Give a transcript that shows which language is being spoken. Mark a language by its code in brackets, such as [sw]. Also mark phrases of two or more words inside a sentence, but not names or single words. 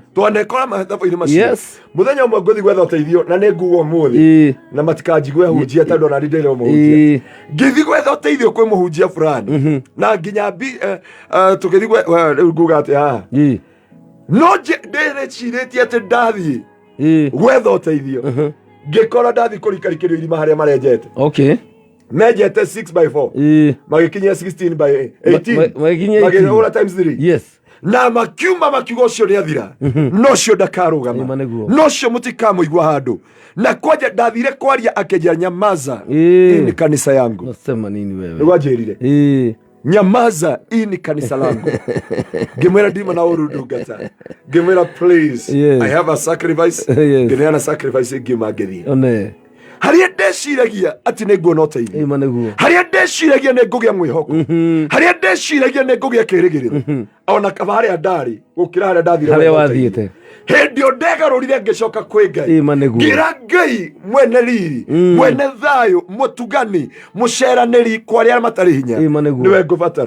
[ki] twanekora mathabu-inĩ macio mũthenya ũmwe ngũthi gwetha ũteithio na nĩ nguga ũmũthĩ na matikanjigue hunjia tondũ ona nĩ ndĩrĩ mũhunjia ngĩthi gwetha ũteithio kwĩ mũhunjia fulani na nginya tũgĩthi rĩu nguga atĩ no ndĩrĩcirĩtie atĩ ndathiĩ gwetha ũteithio ngĩkora ndathiĩ kũrikarikĩrio irima harĩa marenjete menjete 6x4 magĩkinyia 16x18 magĩhũra times 3 yes na makiuma makiuga ũcio nĩ athira no cio ndakarũgama no cio mũtikamũigua handũ na kwanja ndathire kwaria akĩnjĩra [sw] nyamaza ni kanisa yangu nasema nini wewe [ki] nĩgwanjĩrire [sw] nyamaza ni kanisa langu [ki] ngĩmwĩra ndima na ũru ndungata ngĩmwĩra [en] please I have a sacrifice [ki] ngĩneana sacrifice ngĩuma ngĩthiĩ harĩa ndeciragia atĩ nĩ nguona ũteithio harĩa ndeciragia nĩ ngũgĩa mwĩhoko harĩa ndeciragia nĩ ngũgĩa kĩrĩgĩrĩro ona kaba harĩa ndarĩ gũkĩra harĩa ndathire harĩa wathiĩte hĩndĩ ĩyo ndegarũrire ngĩcoka kwĩ Ngai ngĩra Ngai mwene riri mwene thayũ mũtugani mũceranĩri kwa arĩa matarĩ hinya nĩwe ngũbatara